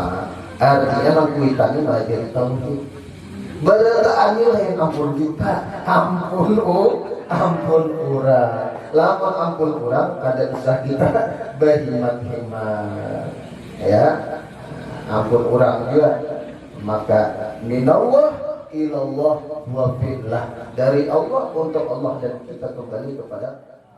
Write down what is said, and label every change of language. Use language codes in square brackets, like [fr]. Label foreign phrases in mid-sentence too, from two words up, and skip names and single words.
[bjn] Artinya mangkuitannya malah jadi tauhid. Berataannya lain ampun kita, ampun urang. Lamun ampun urang kada usah kita berhemat-hemat. Ya. Ampun urang juga. Maka [ar] minallah ilallah wa fillah. [id] Dari Allah untuk Allah dan kita kembali kepada